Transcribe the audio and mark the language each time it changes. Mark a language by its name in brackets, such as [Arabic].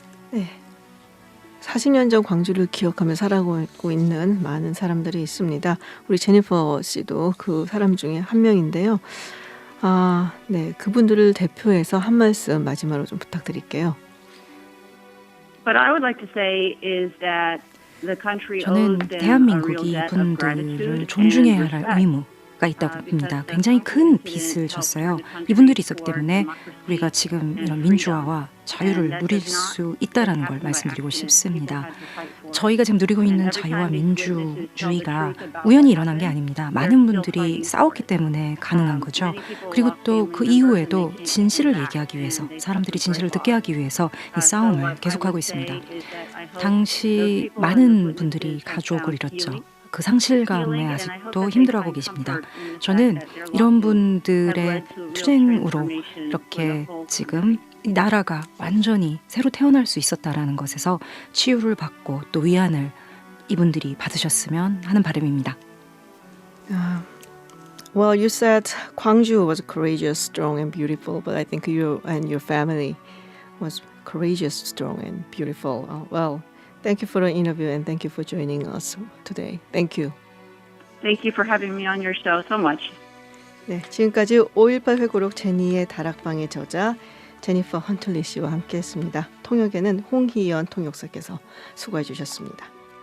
[Korean] 네. 40년 전 광주를 기억하며 살아가고 있는 많은 사람들이 있습니다. 우리 제니퍼 씨도 그 사람 중에 한 명인데요. 네, 그분들을 대표해서 한 말씀 마지막으로 좀 부탁드릴게요. [English] What I would like to say is that [Korean] 저는 대한민국이 이분들을 존중해야 할 의무가 있다고 봅니다. 굉장히 큰 빚을 졌어요. 이분들이 있었기 때문에 우리가 지금 이런 민주화와 자유를 누릴 수 있다는 걸 말씀드리고 싶습니다. 저희가 지금 누리고 있는 자유와 민주주의가 우연히 일어난 게 아닙니다. 많은 분들이 싸웠기 때문에 가능한 거죠. 그리고 또 그 이후에도 진실을 얘기하기 위해서 사람들이 진실을 듣게 하기 위해서 이 싸움을 계속하고 있습니다. 당시 많은 분들이 가족을 잃었죠. 그 상실감에 아직도 힘들어하고 계십니다. 저는 이런 분들의 투쟁으로 이렇게 지금 이 나라가 완전히 새로 태어날 수 있었다라는 것에서 치유를 받고 또 위안을 이분들이 받으셨으면 하는 바람입니다. [English] Well, you said Gwangju was courageous, strong, and beautiful, but I think you and your family was courageous, strong, and beautiful. Well, thank you for the interview and thank you for joining us today. Thank you. Thank you for having me on your show so much. [Korean] 네, 지금까지 5.18 회고록 제니의 다락방의 저자 제니퍼 헌틀리 씨와 함께했습니다. 통역에는 홍희연 통역사께서 수고해 주셨습니다.